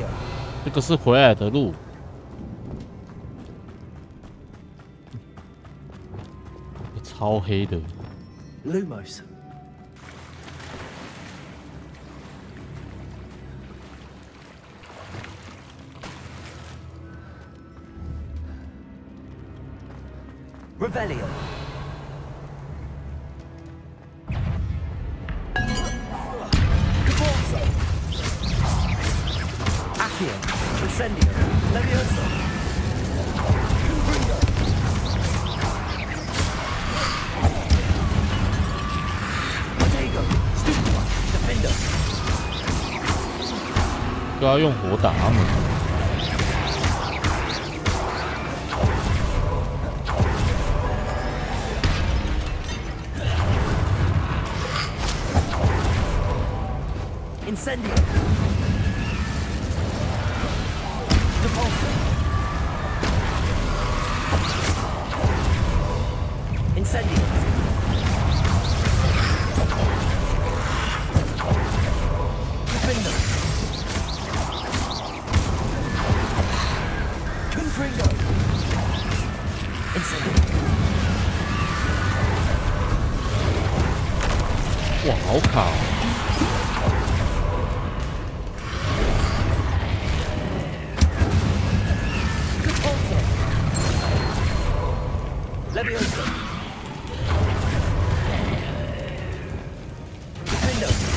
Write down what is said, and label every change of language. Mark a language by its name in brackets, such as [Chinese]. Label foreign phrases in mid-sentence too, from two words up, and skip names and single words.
[Chinese] 这个是回来的路。超黑的。 Lumos. Revelio. Caborso. Accio. Incendio. Levioso. Confringo. 都要用火打他们。 Incendio. Depulso. Incendio. Defender. Confringo. Incendio. 哇，好卡哦！ Leviosa. Defender.